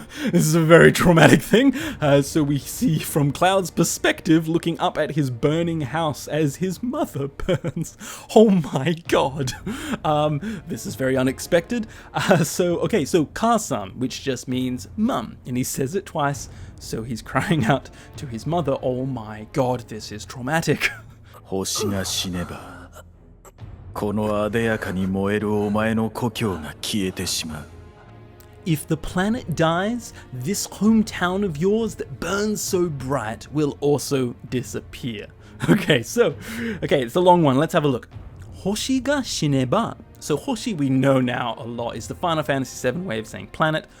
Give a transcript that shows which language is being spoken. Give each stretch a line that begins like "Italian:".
English: This is a very traumatic thing. So we see from Cloud's perspective looking up at his burning house as his mother burns. Oh my god. This is very unexpected. So Ka-san, which just means mum, and he says it twice. So he's crying out to his mother, oh my god, this is traumatic.
Japanese: 星が死ねば、このあでやかに燃えるお前の故郷が消えてしまう。
English: If the planet dies, this hometown of yours that burns so bright will also disappear. Okay, it's a long one. Let's have a look.
Japanese: Hoshi ga shineba.
English: So Hoshi we know now a lot is the Final Fantasy VII way of saying planet.